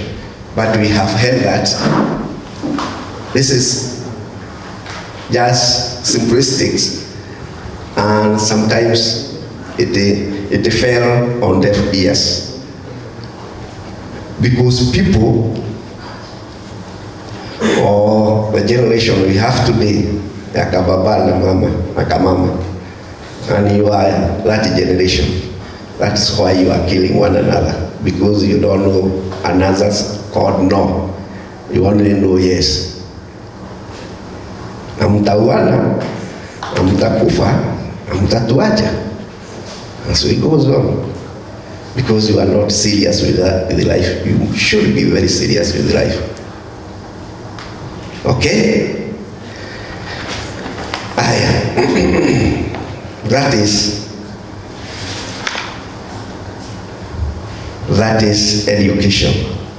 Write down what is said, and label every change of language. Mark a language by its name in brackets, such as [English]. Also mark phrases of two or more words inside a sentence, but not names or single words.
[English] But we have heard that this is just simplistic, and sometimes it fell on deaf ears, because people, or the generation we have today, [Swahili] yaka baba na mama, yaka mama, [English] and you are that generation. That is why you are killing one another, because you don't know another's called no. You only know yes. [Swahili] Na mtauana, na mtakufa, na mtatuacha. [English] And so it goes on. Because you are not serious with life. You should be very serious with life. Okay? That is education.